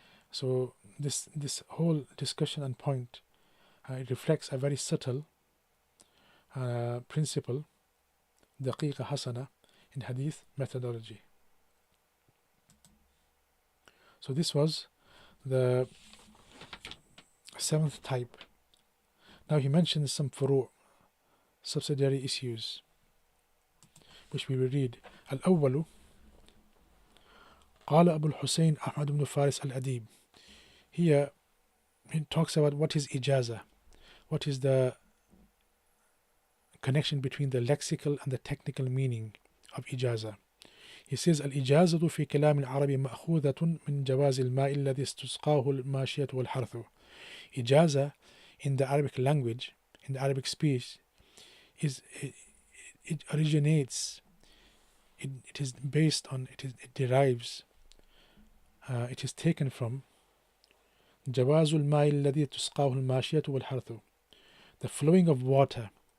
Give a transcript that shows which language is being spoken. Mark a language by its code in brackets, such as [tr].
[en] So this whole discussion and point, it reflects a very subtle principle, [ar] دقيقة حسنة, [en] in hadith methodology. So this was the 7th type. Now he mentions some furu', subsidiary issues, which we will read. [ar] الأول قال أبو الحسين أحمد بن فارس الأديب. [en] Here he talks about what is ijaza, what is the connection between the lexical and the technical meaning of ijaza. He says [ar] الإجازة في كلام العرب مأخوذة من جواز الماء الذي استسقاه الماشية والحرث. [en] Ijaza in the Arabic language, in the Arabic speech, it originates, it is based on, it derives, it is taken from [ar] جواز الماء الذي تسقاه الماشية والحرث, [en] the flowing of water.